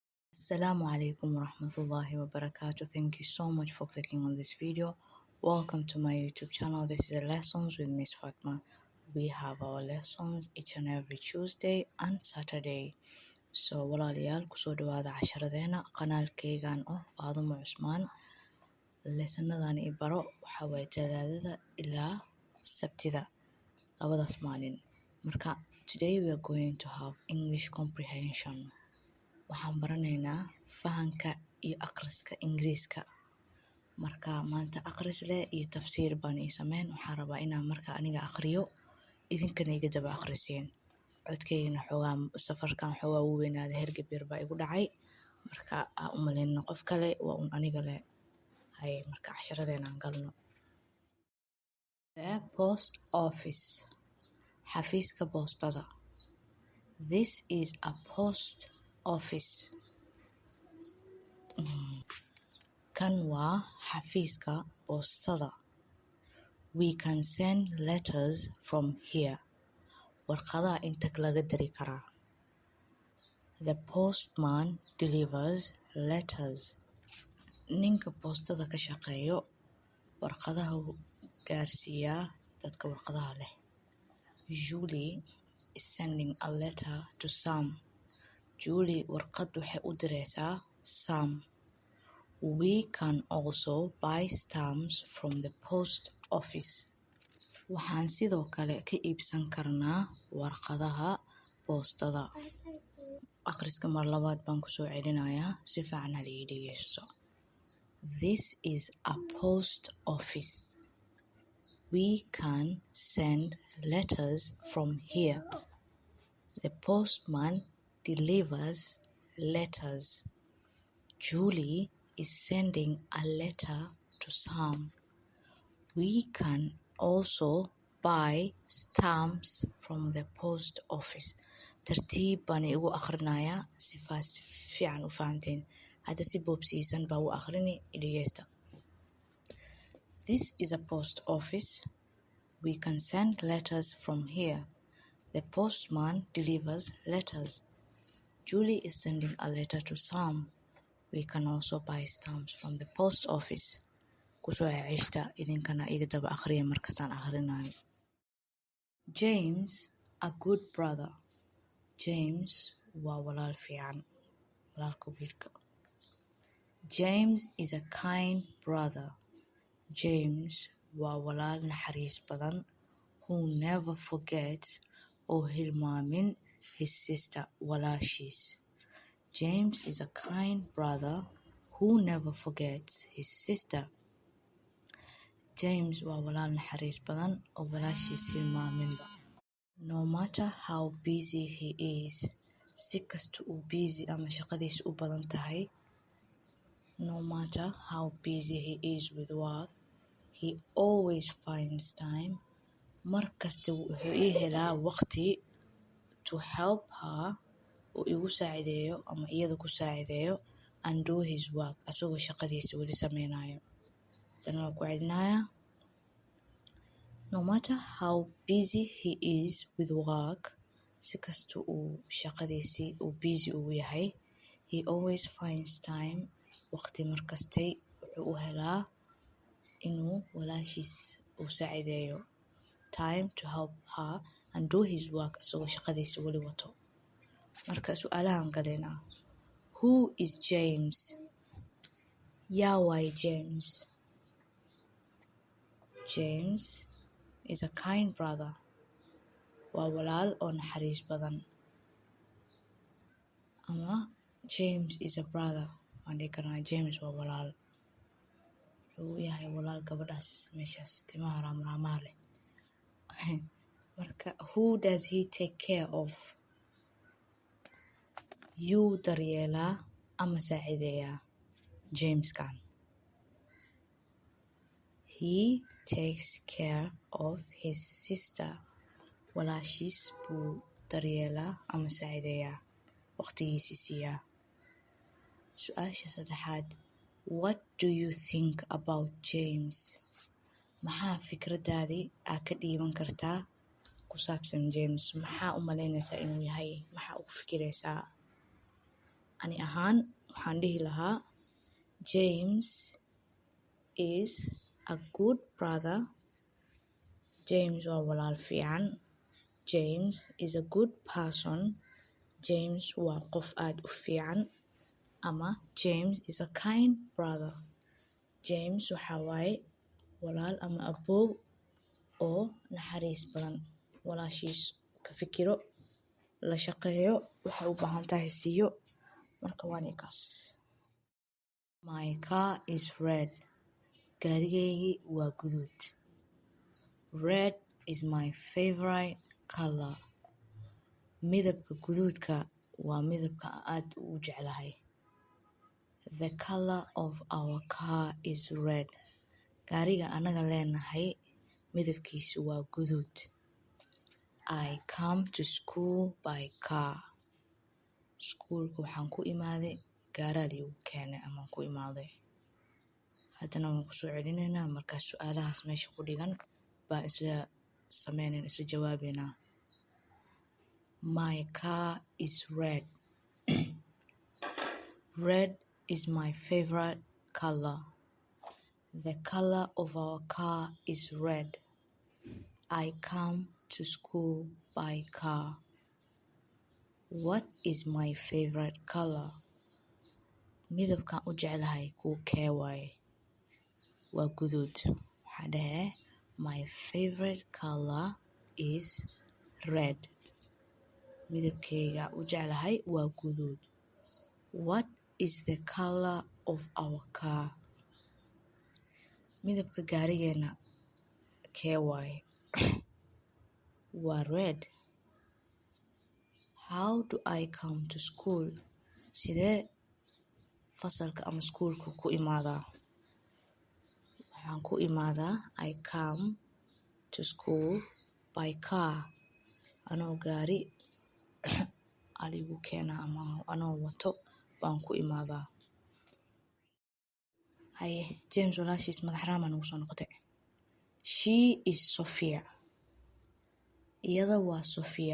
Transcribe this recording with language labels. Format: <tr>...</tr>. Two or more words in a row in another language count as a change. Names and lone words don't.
<ar>السلام عليكم ورحمة الله وبركاته.</ar> <en>Thank you so much for clicking on this video. Welcome to my YouTube channel. This is Lessons with Miss Fatma. We have our lessons each and every Tuesday and Saturday.</en> <so>So walaalayaal kusoo dhawaada casharadeena qanaalkeygan oo Faadumo Cusmaan. Lessanadan i baro waxa way Talaadada ilaa Sabtida labadaas maalin.</so> <en>Marka today we are going to have English comprehension.</en> <so>Waxaan baranaynaa fahanka iyo akhriska Ingiriiska. Marka maanta akhris leh iyo tafsiir baan sameyn. Waxaan rabaa inaan marka aniga akhriyo idinkana iga daba akhriseen. Codkeygana xoogaa safarkan xoogaa u weynaaday hergeb yar baa igu dhacay. Marka aan u malaynaa qof kale waa un aniga leh. Hay marka casharadeena aan galno.</so> <en>The post office.</en> <so>Xafiiska boostada.</so> <en>This is a post office.</en> <so>Kan waa xafiiska boostada.</so> <en>We can send letters from here.</en> <so>Warqadaha inta laga diri karaa.</so> <en>The postman delivers letters.</en> <so>Ninka boostada ka shaqeeyo warqadaha gaarsiiyaa dadka warqadaha leh.</so> <en>Julie is sending a letter to Sam.</en> <so>Julie warqad waxay u direysaa Sam.</so> <en>We can also buy stamps from the post office.</en> <so>Waxaan sidoo kale ka iibsan karnaa warqadaha boostada. Akhriska mar labaad baan ku soo celinayaa si fiican ha ii dhegeyso.</so> <en>This is a post office. We can send letters from here. The postman delivers letters. Julie is sending a letter to Sam. We can also buy stamps from the post office.</en> <so>Tartiib baan igu akhrinayaa si fiican u fahamteen. Hadda si boobsiisan baa u akhrini dhegeysta.</so> <en>This is a post office. We can send letters from here. The postman delivers letters. Julie is sending a letter to Sam. We can also buy stamps from the post office.</en> <so>Kusoo ceshta idinkana iga daba akhriya markastaan akhrinayo.</so> <en>James, a good brother. James</en> <so>waa walaal fiican. Walaalka wiilka.</so> <en>James is a kind brother.</en> <so>James waa walaal naxariis badan</so> <en>who never forgets or</en> <so>hilmaamin</so> <en>his sister</en> <so>walaashiis.</so> <en>James is a kind brother who never forgets his sister.</en> <so>James waa walaal naxariis badan oo walaashiis hilmaaminba.</so> <en>No matter how busy he is,</en> <so>si kasta uu busy ama shaqadiisa u badan tahay,</so> <en>no matter how busy he is with work, he always finds time.</en> <so>Mar kasta wuxuu ii helaa waqti</so> <en>to help her</en> <so>oo igu saacideeyo ama iyada ku saacideeyo</so> <en>and do his work</en> <so>asagoo shaqadiisa weli sameynayo. Tan waa ku celinayaa.</so> <en>No matter how busy he is with work,</en> <so>si kasta uu shaqadiisii uu busy ugu yahay,</so> <en>he always finds time.</en> <so>Waqti markastay wuxuu u helaa inuu walaashiis u saacideeyo.</so> <en>Time to help her and do his work</en> <so>asagoo shaqadiisa weli wato. Marka su'aalahan galena.</so> <en>Who is James?</en> <so>Yaa waay</so> <en>James? James is a kind brother.</en> <so>Waa walaal oo naxariis badan.</so> <en>Ama James is a brother.</en> <so>Waan dhihi karnaa James waa walaal. Wuxuu yahay walaal gabadhaas meeshaas timaha raamaha leh.</so> <en>Marka who does he take care of?</en> <so>Yuu daryeelaa ama saacideeyaa James kan.</so> <en>He takes care of his sister.</en> <so>Walaashiis buu daryeelaa ama saacideeyaa waqtigiisa siiyaa. Su'aasha saddexaad.</so> <en>What do you think about James?</en> <so>Maxaa fikradaadii aad ka dhiiban kartaa ku saabsan James? Maxaa u malaynaysaa inuu yahay? Maxaa ugu fikiraysaa? Ani ahaan waxaan dhihi lahaa</so> <en>James is a good brother.</en> <so>James waa walaal fiican.</so> <en>James is a good person.</en> <so>James waa qof aad u fiican.</so> <en>Ama James is a kind brother.</en> <so>James waxaa waaye walaal ama aboow oo naxariis badan. Walaashiis ka fikiro, la shaqeeyo, waxay u baahan tahay siiyo. Marka waa ninkaas.</so> <en>My car is red.</en> <so>Gaarigaygii waa guduud.</so> <en>Red is my favorite color.</en> <so>Midabka guduudka waa midabka aad u jeclahay.</so> <en>The color of our car is red.</en> <so>Gaariga anaga leenahay midabkiisu waa guduud.</so> <en>I come to school by car.</en> <so>Schoolka waxaan ku imaaday gaaraal igu keenay ama ku imaaday. Haddana waan ku soo celinaynaa markaas su'aalahaas meesha ku dhigan baan isla sameynaynaa, isla jawaabaynaa.</so> <en>My car is red. Red is my favorite color. The color of our car is red. I come to school by car. What is my favorite color?</en> <so>Midabkaan u jeclahay kuu kee waaye? Waa guduud. Waxaa dhahe</so> <en>my favorite color is red.</en> <so>Midabkayga u jeclahay waa guduud.</so> <en>What is the color of our car?</en> <so>Midabka gaarigeena kee waaye?</so> <en>Waa red. How do I come to school?</en> <so>Sidee fasalka ama schoolka ku imaadaa? Waxaan ku imaadaa</so> <en>I come to school by car.</en> <so>Anoo gaari aligu keena ama anoo wato baan ku imaadaa. Haye, James walaashiis madax raaman ugu soo noqotay.</so> <en>She is Sophia.</en> <so>Iyada waa Sophia.</so>